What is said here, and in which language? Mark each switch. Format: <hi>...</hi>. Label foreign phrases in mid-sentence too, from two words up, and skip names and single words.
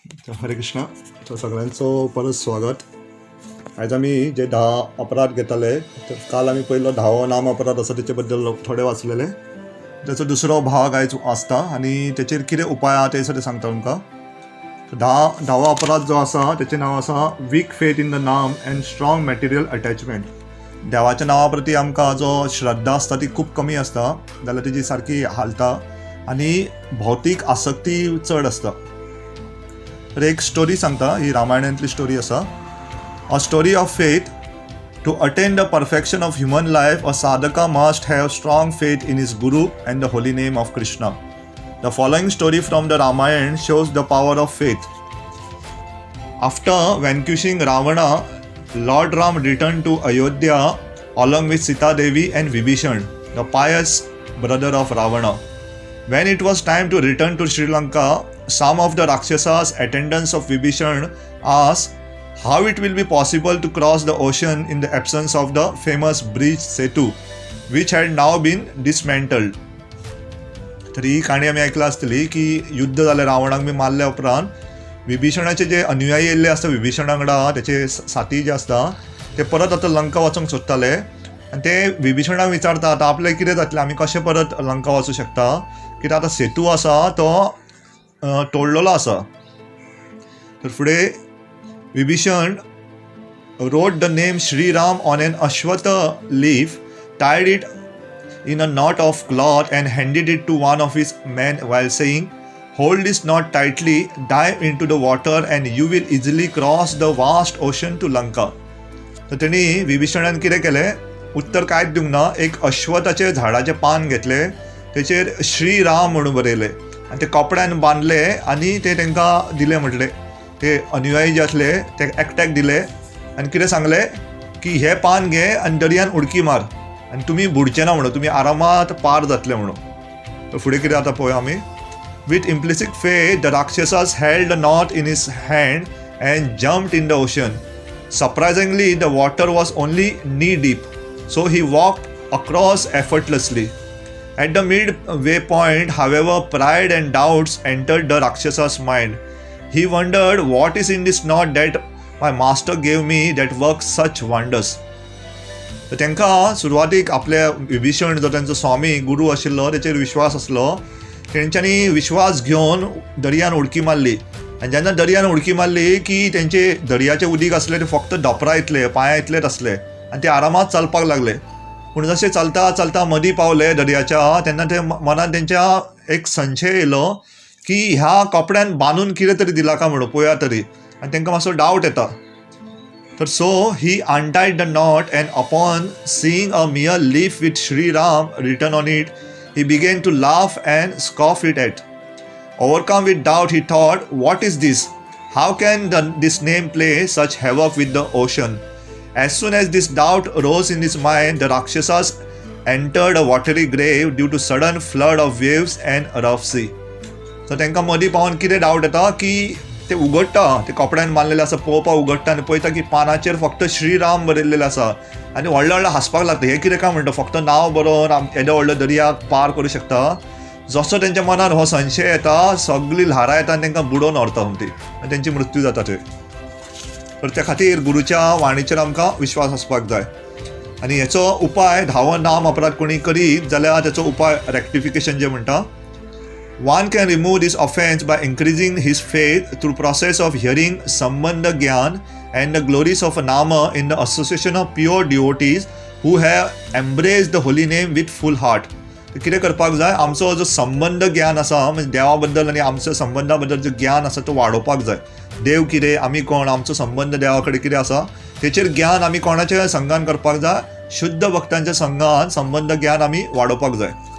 <mr>हरे कृष्णा. तर सगळ्यांचं परत स्वागत. आज आम्ही जे 10 अपराध घेतले, तर काल आम्ही पहिलं 10वं नाम अपराध असं त्याच्याबद्दल थोडे वाचलेले.</mr> <kok>त्याचा दुसरो भाग आयज आसता आणि त्याचेर कितें उपाय आहा ते सगळें सांगता तुमकां. 10वा अपराध जो आसा त्याचें नांव आसा</kok> <en>weak faith in the Naam and strong material attachment.</en> <kok>देवाच्या नांवा प्रती आमकां जो श्रद्धा आसता ती खूब कमी आसता, जाल्यार तेजी सारकी हालता आनी भौतीक आसक्ती चड आसता. तर एक स्टोरी सांगता, ही रामायणांतली स्टोरी आसा.</kok> <en>A story of faith. To attain the perfection of human life a sadhaka must have strong faith in his guru and the holy name of Krishna. The following story from the Ramayana shows the power of faith. आफ्टर vanquishing Ravana, Lord Ram returned to Ayodhya along with Sita Devi and Vibhishan, the pious brother of Ravana. When it was time to return to Sri Lanka, some of the Rakshasas, attendants of Vibhishan, asked how it will be possible to cross the ocean in the absence of the famous bridge Setu, which had now been dismantled.</en> <kok>तर ही काणी आमी ऐकला आसतली की युद्ध जालें, रावणाक बी मारल्या उपरांत विभीषणाचे जे अनुयायी येयल्ले आसता विभीषणा वांगडा, त्याचे साथी जे आसता ते परत आतां लंका वचूंक सोदताले आनी ते विभीषणाक विचारता आतां आपलें कितें जातलें, आमी कशें परत लंका वचूं शकता, कित्याक आतां सेतू आसा तो तोडलेलो आसा. तर फुडें</kok> <en>विभीषण wrote the name Sri Ram on an ashwatha leaf, tied it in a knot of cloth and handed it to one of his men while saying, "Hold this knot tightly, dive into the water and you will easily cross the vast ocean to Lanka."</en> <kok>तर त्यांनी विभीषणान कितें केलें, उत्तर कांयच दिवंक ना. एक अश्वथाचे झाडाचें पान घेतलें, तेचेर श्री राम म्हणून बरयलें आनी ते कपड्यान बांदले आनी ते तांकां दिलें. म्हटलें ते अनुयायी जे आसले ते एकट्याक दिले आनी कितें सांगलें की हे पान घे आनी दर्यान उडकी मार आनी तुमी बुडचे ना म्हणून, तुमी आरामात पार जातले म्हणून. तर फुडें कितें जाता पळय आमी.</kok> <en>With implicit faith, the Rakshasas held the knot in his hand and jumped in the ocean. Surprisingly, the water was only knee deep, so he walked across effortlessly. At the midway point, however, pride and doubts entered the Rakshasas' mind. He wondered, what is in this knot that my master gave me that works such wonders?</en> <kok>तर तांकां सुरवातीक आपल्या विभीषण जो तांचो स्वामी गुरू आशिल्लो तेचेर विश्वास आसलो. तेंच्यांनी विश्वास घेवन दर्यान उडकी मारली आनी जेन्ना दर्यान उडकी मारली की तेंचे दर्याचें उदीक आसलें ते फक्त धोपरा इतले, पांयां इतलेच आसले आनी ते आरामात चलपाक लागले. पूण जशें चलता चलता मदीं पावले दर्याच्या, तेन्ना ते मनान तेंच्या एक संशय येयलो की ह्या कपड्यान बांदून कितें तरी दिला काय म्हणून, पळया तरी. आनी तांकां मातसो डावट येता.</kok> <en>तर so he untied the knot and upon seeing a mere leaf with Sri Ram written on it, he began to laugh and scoff it at. Overcome with doubt, he thought, what is this? How can this name play such havoc with the ocean? As soon as this doubt rose in his mind, the Rakshasas entered a watery grave due to sudden flood of waves and rough sea.</en> <kok>So तांकां मदीं पावन कितें डावट येता की ते उगडटा, ते कपड्यान बांदलेले आसा पळोवपाक उगडटा आनी पळयता की पानाचेर फक्त श्रीराम बरयल्लेले आसा आनी व्हडले व्हडले हांसपाक लागता. हे कितें काय म्हणटा, फक्त नांव बरोवन येदे व्हडले दर्याक पार करूं शकता. जसो तेंच्या मनान हो संशय येता, सगळी ल्हारां येता आनी तांकां बुडोवन व्हरता ती आनी तेंची मृत्यू जाता थंय. तर त्या खातीर गुरूच्या वाणीचेर आमकां विश्वास आसपाक जाय. आनी हेचो उपाय 10वं नाम अपराध कोणी करीत जाल्यार तेचो उपाय रेक्टिफिकेशन जे म्हणटा.</kok> <en>One can remove this offense by increasing his faith through process of hearing Sambandha Gyan and the glories of Nama in the association of pure devotees who have embraced the holy name with full heart.</en> <kok>कितें करपाक जाय, आमचो जो संबंध ज्ञान आसा म्हणजे देवा बद्दल आनी आमच्या संबंधा बद्दल जो ज्ञान आसा तो वाडोवपाक जाय. देव कितें, आमी कोण, आमचो संबंध देवा कडेन कितें आसा तेचेर ज्ञान आमी कोणाच्या संगान करपाक जाय, शुद्ध भक्तांच्या संगान संबंध ज्ञान आमी वाडोवपाक जाय.</kok>